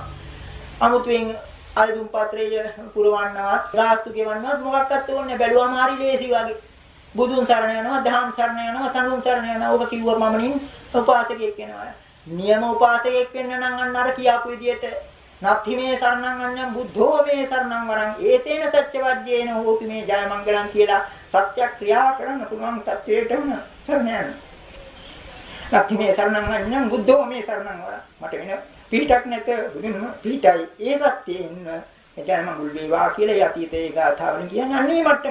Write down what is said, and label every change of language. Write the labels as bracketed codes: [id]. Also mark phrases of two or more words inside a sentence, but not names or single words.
[si] අමුතුවෙන් ආයුධ පාත්‍රය පුරවන්නවත්, ගාස්තු ගෙවන්නවත් මොකක්වත් ඕනේ බැලුවාම හරි ලේසි වගේ. බුදුන් සරණ යනවා, දහම් සරණ යනවා, සංඝුන් සරණ යනවා. ඔබ කිව්ව පමණින් උපාසකයෙක් වෙනවා. නියම උපාසකයෙක් වෙන්න නම් අන්න අර කියාපු විදියට [pi] නත්ථි මේ සරණං අඤ්ඤං බුද්ධෝ මේ සරණං වරං ඒතේන සත්‍යවද්‍යේන හෝති මේ ජය මංගලං [si] කියලා සත්‍ය ක්‍රියා කරන්න පුළුවන් තත්වයට උන සරණ යන. [pi] නත්ථි මේ සරණං අඤ්ඤං බුද්ධෝ මේ සරණං වරං [si] මට වෙන පිටක් නැත බුදුන්ම පිටයි. ඒ සත්‍යයෙන් ජය මංගල වේවා කියලා යතීතේ ගාථාවලින් කියන්නේ අන්නේ මට්ටමට.